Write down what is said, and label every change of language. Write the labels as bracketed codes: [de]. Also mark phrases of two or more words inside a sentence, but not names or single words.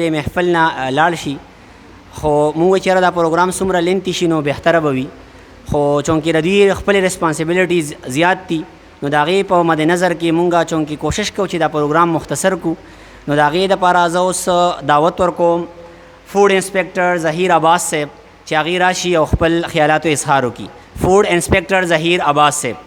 [ps] دې محفل نه لاړ شي خو موږ چېرې دا پروګرام څومره لینتي شي نو بهتره به وي خو چونکې د دوی خپلې ریسپانسبلیټیز زیات دي نو د هغې په مد نظر کې مونږ چونکې کوشش کوو چې دا پروګرام مختصر کړو نو د هغې دپاره زه اوس دعوت ورکوم [en] food inspector [ps] ज़हीर अब्बास साहब چې هغې راشي او خپل خیالاتو اظهار وکړي. [en] food inspector [ps] ज़हीर अब्बास साहब.